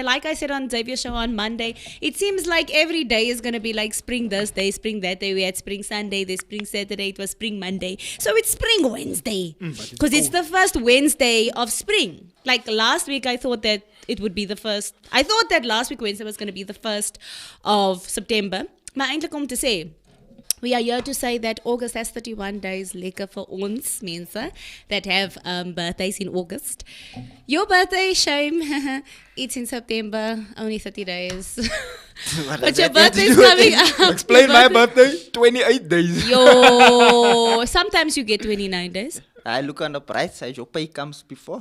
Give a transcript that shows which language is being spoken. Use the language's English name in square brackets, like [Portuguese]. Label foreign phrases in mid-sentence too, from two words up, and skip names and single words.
[English] Like I said on Xavier's show on Monday, it seems like every day is going to be like spring this day, spring that day. We had spring Sunday, then spring Saturday, it was spring Monday. So it's spring Wednesday because it's the first Wednesday of spring. Like last week, I thought that it would be the first. I thought that last week Wednesday was going to be the 1st of September. [Afrikaans] Maar eintlik om te sê, [English] we are here to say that August has 31 days [Afrikaans] lekker vir ons mense [English] that have birthdays in August. Your birthday, shame, it's in September, only 30 days. But your birthday's coming up. Explain my birthday, 28 days. Yo, sometimes you get 29 days. I look on the bright side, your pay comes before